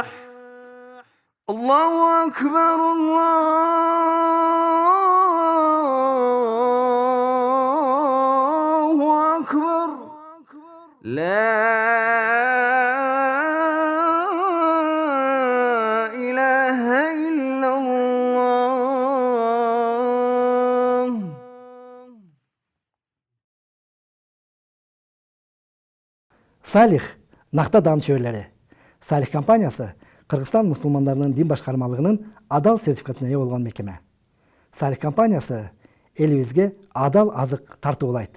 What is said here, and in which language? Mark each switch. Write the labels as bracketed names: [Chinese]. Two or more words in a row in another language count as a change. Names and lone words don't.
[Arabic] الله أكبر، الله أكبر، لا إله إلا الله. [Kyrgyz] Салих накта дам чөбөлөрү. Салих компаниясы Кыргызстан мусулмандарынын дин башкармалыгынын адал сертификатына ээ болгон мекеме. Салих компаниясы элибизге адал азык тартуулайт.